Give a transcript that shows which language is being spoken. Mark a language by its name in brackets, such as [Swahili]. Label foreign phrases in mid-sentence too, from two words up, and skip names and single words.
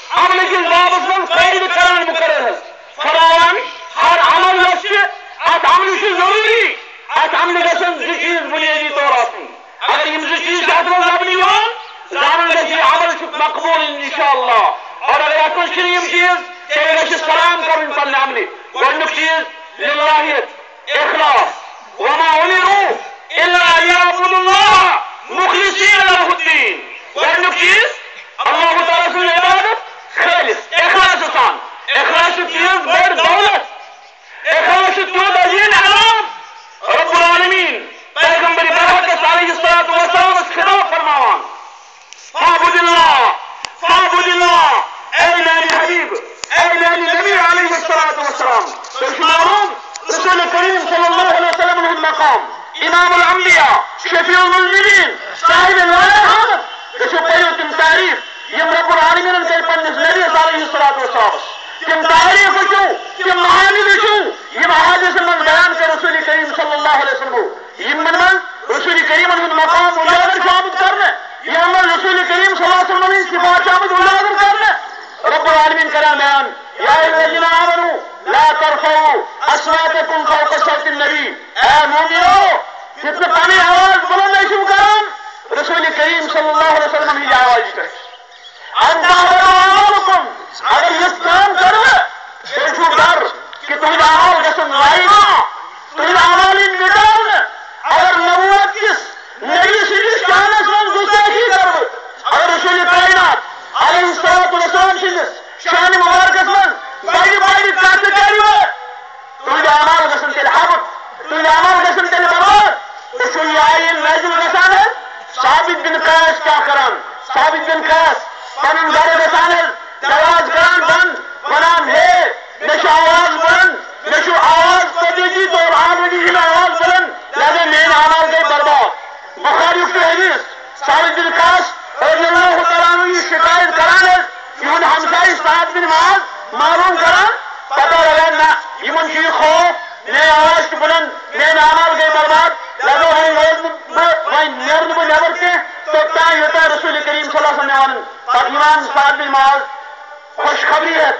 [Kashmiri] عمل کس بابس من قید کران مقرر فرمان ہر عمل ات عمل ضروری ات عمل گژھن زٕ چیز بنیادی طور آسن اگر یم زٕ چیز ات من لبنہٕ یوان زانن گژھِ یہ عمل چھُ مقبول انشاءاللہ اور اگر ات من چھنہٕ یم چیز تیٚلہِ گژھِ سلام کرُن پننہِ عملہِ گۄڈنیُک چیز للہیت اخلاص [Arabic] وما امروا الا ليعبدوا الله مخلصين له الدين [Kashmiri] گۄڈنیُک چیز اللہ تعالیٰ سٕنٛز عبادت خالص اخلاص سان اخلاص چھُ تیٖژ بٔڑ دولت اخلاص چھُ تیوٗت عظیٖم انعام [Arabic] رب العالمین [Kashmiri] پیغمبر برحقس [Arabic] علیہ الصلاۃ والسلامس [Kashmiri] خطاب فرماوان [Arabic] فاعبد اللہ [Kashmiri] اے میانہِ حبیب اے میانہِ نبی [Arabic] علیہ الصلاۃ والسلام [Kashmiri] تۄہہِ چھُ معلوم رسول کریم [Arabic] صلی اللہ علیہ وسلم [Kashmiri] ہُنٛد مقام [Arabic] امام الانبیاء شفیع المذنبین صاحب الوالد [Kashmiri] تُہۍ چھِو پٔرِو تِم تعریف یم رب العالمینن کٔرۍ پننِس نبیس [Arabic] علیہ الصلاۃ والسلامس [Kashmiri] تم تعریف وٕچھِو تم معانی وٕچھِو یم حادثن منٛز بیان کٔر رسول کریم [Arabic] صلی اللہ علیہ وسلم [Kashmiri] یمن منٛز رسول کریمن ہُنٛد مقام اجاگر چھُ آمُت کرنہٕ یمن منٛز رسول کریم [Arabic] صلی اللہ علیہ وسلم [Kashmiri] ہٕنٛدۍ صفات چھِ آمٕتۍ اجاگر کرنہٕ [Arabic] رب العالمین [Kashmiri] کران بیان [Arabic] یا ایھا الذین آمنوا لا ترفعوا اصواتکم فوق صوت النبی [Kashmiri] اے مومنو یُتھ نہٕ پنٕنۍ آواز بلند ٲسِو کران رسول کریم [Arabic] صلی اللہ علیہ وسلم [Kashmiri] ہٕنٛدِ آوازِ پٮ۪ٹھ [Arabic] ان تحبط اعمالکم [Kashmiri] اگر یِژھ کٲم کرو تیٚلہِ چھُو ڈر کہ تُہنٛدۍ اعمال گژھن ضایع تُہنٛدۍ اعمال یِن مٹاونہٕ اگر نبوت کِس نبی سٕنٛدِس شانس منٛز گُستٲخی کرٕ بہٕ اگر رسول کائنات [Arabic] علیہ الصلاۃ والسلام [Kashmiri] سٕنٛدِس شانہِ مبارکس منٛز بڑِ بڑِ کتھٕ کرِ بہٕ تُہنٛدۍ اعمال گژھن تیٚلہِ حبط تُہنٛدۍ اعمال گژھن تیٚلہِ برباد تُہۍ چھُو یہِ آیین نازِل گژھان حظ ثابت بن قیس کیٛاہ کران ثابت بن قیس پنُن گرٕ گژھان حظ دروازٕ کران بنٛد ونان ہے مےٚ چھُ آواز بلند مےٚ چھُ آواز طبیعتی طور آلریڈی چھِ مےٚ آواز بلند لہذا میٲنۍ اعمال گٔے برباد بخاریُک چھُ حدیث ثابت بن قیس [Arabic] رضی اللہ تعالیٰ عنہ [Kashmiri] یہِ شکایت کران حظ یِہُنٛد ہمسایہِ سعد بن معاذ معلوم کران پتہ لگان نہ یِمن چھُ یہِ خوف میٲنۍ آواز چھِ بلند میٲنۍ اعمال گٔے برباد لہذا وۄنۍ روزٕ نہٕ بہٕ وۄنۍ نیرٕ نہٕ بہٕ نٮ۪بر کینٛہہ توٚتام یوٚتام رسول کریم [Arabic] صلی اللہ علیہ وسلم [Kashmiri] مےٚ ونان پتہٕ یِوان سعد بن معاذ خوشخبری